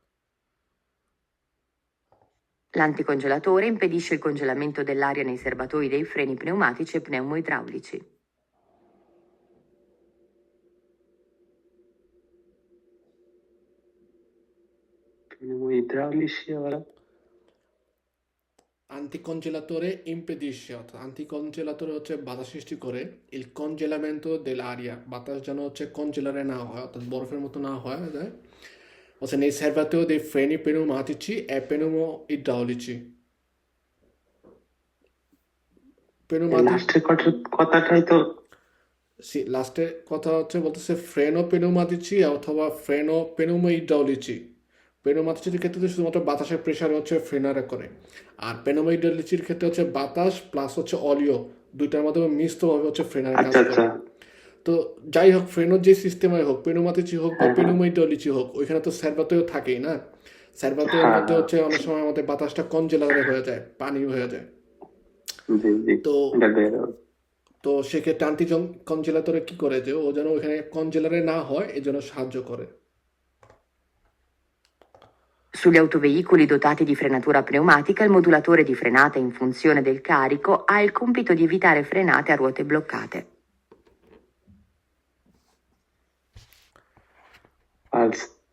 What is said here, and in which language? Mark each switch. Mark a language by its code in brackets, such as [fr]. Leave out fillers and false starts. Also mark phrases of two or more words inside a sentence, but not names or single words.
[it] L'anticongelatore impedisce il congelamento dell'aria nei serbatoi dei freni pneumatici e pneumoidraulici. Pneumoidraulici ora. Anticongelatore impedisce, [bn] অর্থাৎ anticongelatore হচ্ছে বাধা সৃষ্টি করে [it] il congelamento dell'aria, [bn] বাতাস যেন হচ্ছে কনজেলারে না হয়, অর্থাৎ বরফের মতো না হয় যায়, হচ্ছে [it] nei serbatoi dei freni pneumatici e pneumoidraulici. [bn] লাস্টের কথাটাই তো লাস্টের কথা হচ্ছে বলতেছে [it] freno pneumatici [bn] অথবা [it] freno pneumoidraulici. [bn] পেনুমাতিচির ক্ষেত্রে শুধুমাত্র বাতাসের প্রেশার হচ্ছে ফ্রেনারে করে, আর পেনুমোইড্রাউলিচির ক্ষেত্রে হচ্ছে বাতাস প্লাস হচ্ছে অলিও দুইটার মাধ্যমে মিশ্রভাবে হচ্ছে ফ্রেনারে কাজ করে। তো যাই হোক, ফ্রেনোর যে সিস্টেমে হোক, পেনুমাতিচি হোক বা পেনুমোইড্রাউলিচি হোক, ওইখানে তো সার্ভাতেও থাকেই না। সার্ভাতের মধ্যে হচ্ছে অনেক সময় আমাদের বাতাসটা কনজেলারে হয়ে যায়, পানি হয়ে যায়। তো তো সেক্ষেত্রে কনজেলাতরে কি করে যে ও যেন ওখানে কনজেলারে না হয় এই জন্য সাহায্য করে। [it] Sugli autoveicoli dotati di frenatura pneumatica, il modulatore di frenata in funzione del carico ha il compito di evitare frenate a ruote bloccate. Falso.